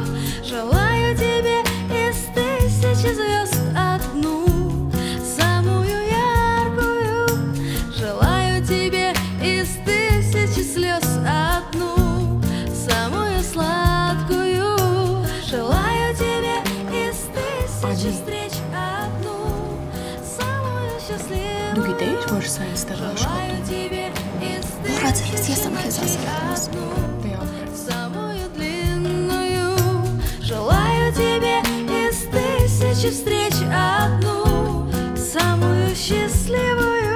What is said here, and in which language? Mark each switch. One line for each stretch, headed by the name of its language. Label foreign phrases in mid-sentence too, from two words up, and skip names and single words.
Russian: Желаю тебе из тысячи звезд одну, самую яркую. Желаю тебе из тысячи слез одну, самую сладкую. Желаю тебе из тысячи встреч одну, самую счастливую.
Armenian: Դու գիտեիր, որ սա այստեղ աշխատում։ Մոռացել ես, ես եմ քեզ ասել։
Russian: Желаю тебе из тысячи встреч одну, самую счастливую.